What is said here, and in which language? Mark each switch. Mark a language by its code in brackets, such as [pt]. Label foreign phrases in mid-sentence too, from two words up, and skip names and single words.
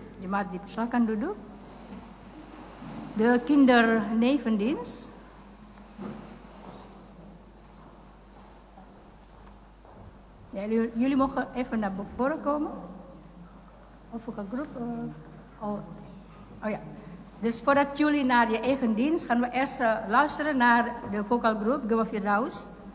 [id] Jemaat dipersilakan duduk. [nl] De kindernevendienst. Ja, jullie mogen even naar voren komen. Of ook een groep. Oh ja. Dus voordat jullie naar je eigen dienst gaan we eerst luisteren naar de vocalgroep Gewafir Raus.